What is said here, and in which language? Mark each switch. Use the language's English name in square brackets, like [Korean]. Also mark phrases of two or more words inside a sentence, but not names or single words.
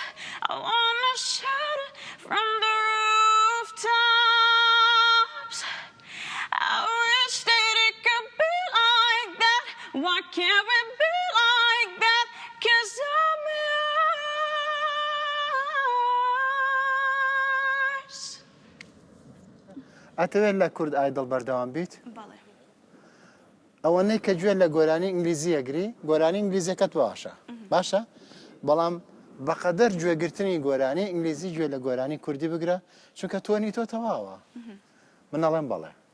[English] I wanna shout it from the rooftops. I wish that it could be like that. Why can't we be like that? 'Cause I'm yours. [Central Kurdish] ئەتەوێت لە کورد ئایدڵ بەردەوام بیت بەڵێ ئەوەنەی کە گوێ لە گۆرانی ئینگلیزی ئەگری گۆرانی ئینگلیزیەکەت باشە بەڵام بەقەدەر گوێگرتنی گۆرانی ئینگلیزی گوێ لە گۆرانی کوردی بگرە چونکە تۆنی تۆ تەواوە من ئەڵێم بەڵێ